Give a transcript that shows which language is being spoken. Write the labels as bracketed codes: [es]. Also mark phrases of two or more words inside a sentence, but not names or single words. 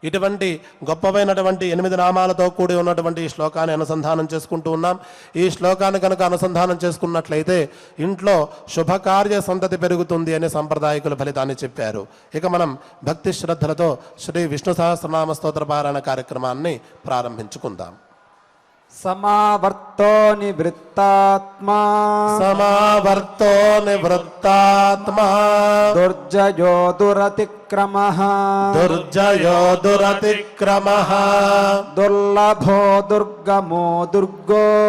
[te] ఇటువంటి గొప్పవైనటువంటి 8 నామాలతో కూడి ఉన్నటువంటి ఈ శ్లోకాన్ని అనుసంధానం చేసుకుంటూ ఉన్నాం. ఈ శ్లోకాన్ని కనుక అనుసంధానం చేసుకున్నట్లయితే ఇంట్లో శుభకార్య సంతతి పెరుగుతుంది అనే సంప్రదాయకుల ఫలితాన్ని చెప్పారు. ఇక మనం భక్తి శ్రద్ధలతో శ్రీ విష్ణు సహస్రనామ స్తోత్ర పారాయణ కార్యక్రమాన్ని ప్రారంభించుకుందాం. [sa] समावर्तो निवृत्तात्मा సమావర్తో నివృత్తాత్మా दुर्जयो दुरतिक्रमः దుర్జయో దురతిక్రమః दुर्लभो दुर्गमो दुर्गो